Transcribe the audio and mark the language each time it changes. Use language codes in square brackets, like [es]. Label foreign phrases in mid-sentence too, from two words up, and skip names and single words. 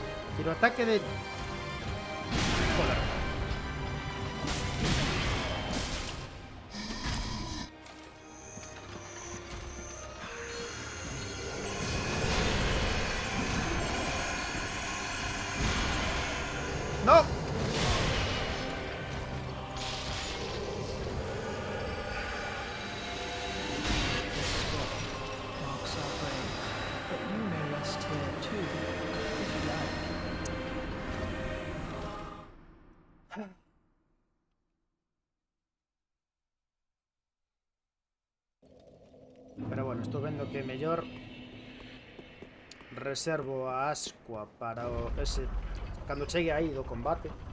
[gl] Tiro ataque de... Joder. ¡No! [en] Marks our grave, but you may rest here too, if you like. [gl] Pero bueno, estou vendo que mellor reservo a Asqua para ese cando chegue aí do combate.